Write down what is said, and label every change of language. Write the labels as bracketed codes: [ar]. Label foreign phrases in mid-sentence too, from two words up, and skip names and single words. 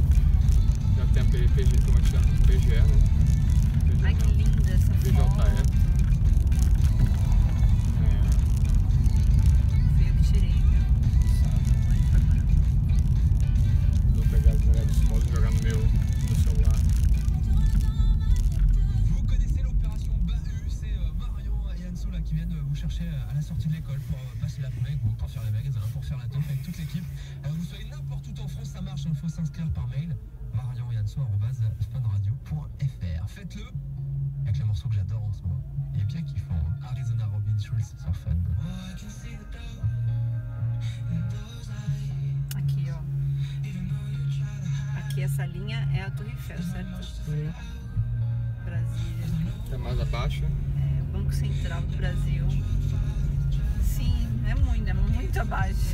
[pt] Já tem a PG, como é que chama? PGE, né? PGE, Ai, que não. linda essa PJE. foto. Fui eu que tirei, viu? Muito bacana. Vou pegar as melhores fotos e jogar no meu celular. [fr] Vous connaissez l'opération Bahut, c'est Marion et Anso là qui viennent vous chercher à la sortie de l'école pour passer l'après-midi ou pour faire les magasins, pour faire la teuf avec toute l'équipe. Vous soyez n'importe où en France, ça marche, il faut s'inscrire par mail. marion@funradio.fr. Faites-le avec le morceau que j'adore en ce moment. Il est bien kiffant, hein. Arizona Robin Schulz sur Fun. [pt] Aqui, ó. Aqui essa linha é a Torre Eiffel, certo? Brasília. Até mais abaixo. É, Banco Central do Brasil. Sim, é muito abaixo.